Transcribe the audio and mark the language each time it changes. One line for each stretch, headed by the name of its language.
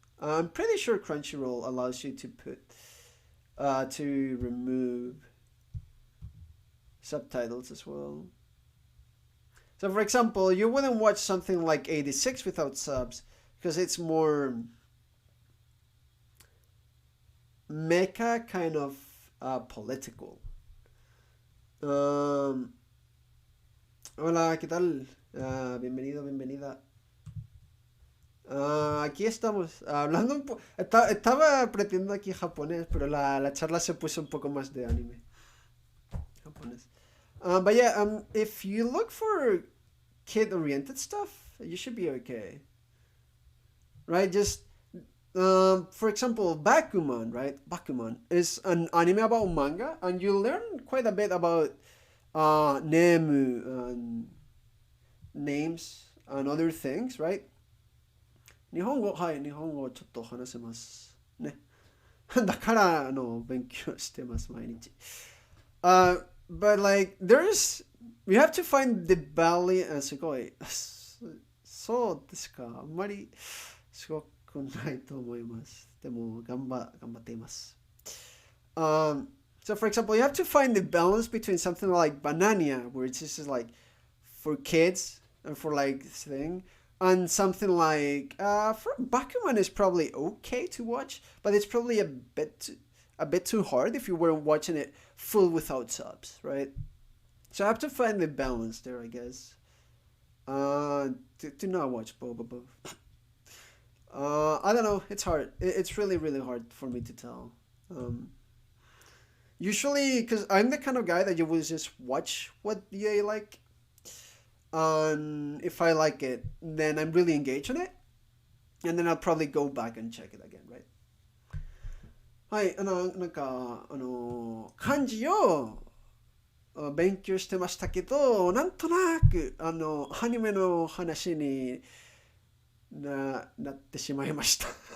English: I'm pretty sure Crunchyroll allows you to to remove subtitles as well. So, for example, you wouldn't watch something like 86 without subs because it's more mecha kind of political.
Spanish: Um, Hola, ¿qué tal? Bienvenido, bienvenida. Aquí estamos hablando un poco. Estaba aprendiendo aquí japonés, pero la charla se puso un poco más de anime japonés.
English: But yeah, if you look for kid-oriented stuff, you should be okay, right? Just for example, Bakuman, right? Bakuman is an anime about manga, and you learn quite a bit about nemu and names and other things, right?
Japanese: 日本語、はい、日本語をちょっと話せます。ね。だから勉強してます、毎日。
English: But like, we have to find the balance, すごい。
Japanese: そうですか。あんまりすごくないと思います。でも、頑張っています。
English: So for example, you have to find the balance between something like Banania, where it's just like for kids and for like thing, and something like for Bakuman is probably okay to watch, but it's probably a bit too hard if you weren't watching it full without subs, right? So I have to find the balance there, I guess. To not watch Boba. I don't know. It's hard. It's really really hard for me to tell. Usually, because I'm the kind of guy that you will just watch what I like, and if I like it, then I'm really engaged in it, and then I'll probably go back and check it again, right?
Japanese: はい、なんか、漢字を勉強してましたけど、なんとなく、アニメの話になってしまいました。